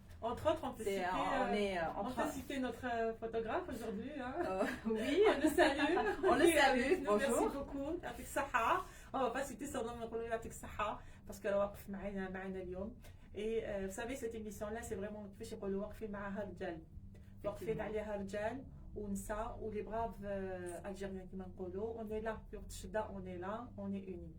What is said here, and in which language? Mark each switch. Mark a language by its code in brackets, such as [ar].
[fr] Entre autres, on peut citer notre photographe aujourd'hui. Hein? Oui, on le salue. On le salue, bonjour. Merci beaucoup. Avec Saha. On ne va pas citer son nom, mais avec Saha parce qu'elle va معنا اليوم. Et vous savez, cette émission-là, c'est vraiment كيفاش يقولوا واقفين معها رجال. [ar] واقفين عليها رجال ونساء ولي braves algériens كما نقولوا. [fr] On est là في وقت الشدة, on est là, on est unis.